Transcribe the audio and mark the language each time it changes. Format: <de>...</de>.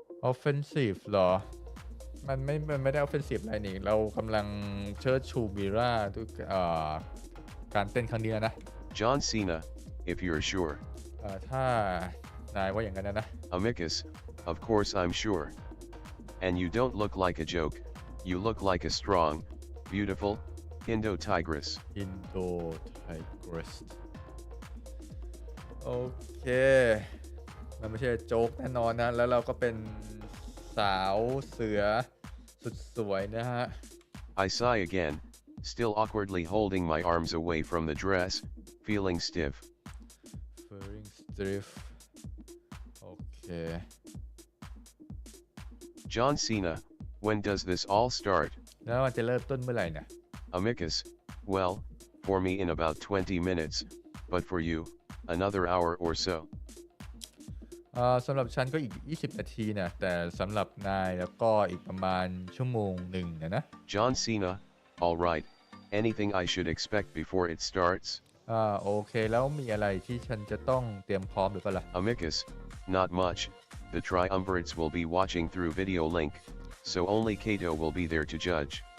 <en>Offensive</en> <th>เหรอมันไม่ได้</th> <en>offensive</en> <th>อะไรนี่เรากำลังเชิดชูมิราด้วยการเต้นครั้งนี้นะ</th> <en>John Cena, if you're sure.</en> <th>ถ้านายว่าอย่างนั้นนะ</th> <en>Amicus, of course I'm sure. And you don't look like a joke, you look like a strong, beautiful, Indo-Tigress. Indo-Tigress</en> <th>โอเคมันไม่ใช่โจ๊กแน่นอนนะแล้วเราก็เป็นสาวเสือสุดสวยนะฮะ</th> <en>I sigh again, still awkwardly holding my arms away from the dress, feeling stiff. feeling stiff</en> <th>โอเค</th> <en>John Cena, when does this all start?</en> <th>แล้วมันจะเริ่มต้นเมื่อไหร่นะ</th> <en>Amicus, well, for me in about 20 minutes, but for you, another hour or so.</en> <th>สำหรับฉันก็อีก20นาทีนะแต่สำหรับนายแล้วก็อีกประมาณชั่วโมงหนึ่งนะ</th> <en>John Cena, alright, anything I should expect before it starts?</en> <th>โอเคแล้วมีอะไรที่ฉันจะต้องเตรียมพร้อมหรือเปล่าล่ะ</th> <en>Amicus, not much, the triumvirates will be watching through video link, so only Kato will be there to judge.</en>